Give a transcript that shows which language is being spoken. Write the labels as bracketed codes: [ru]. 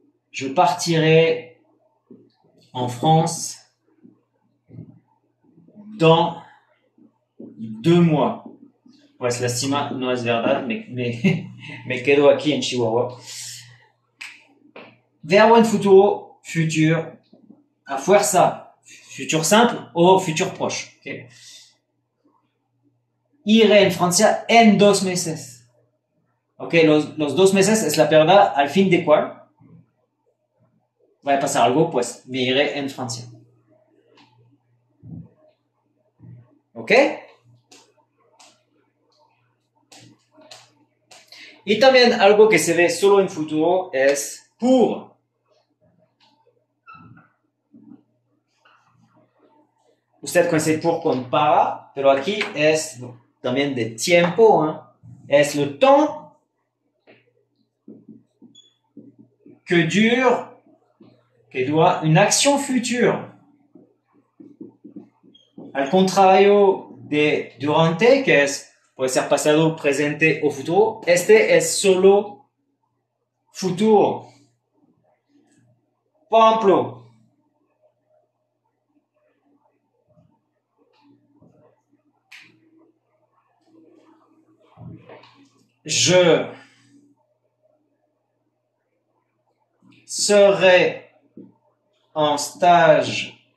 [fr] Je partirai en France dans 2 mois. [es] Pues lástima, no es verdad, me quedo aquí en Chihuahua. Verbo en futuro, futur, a fuerza, futur simple o futur proche. Okay. Iré en Francia en 2 meses. Ok, los 2 meses es la periodo al fin de cual va a pasar algo, pues me iré en Francia. Ok. Y también algo que se ve solo en futuro es pour. Usted conoce pour con para, pero aquí es también de tiempo, ¿eh? [fr] Es le temps que dura une action future. [es] Al contrario de durante, que es, puede ser pasado, presente o futuro, este es solo futuro. Por ejemplo, [fr] je serai en stage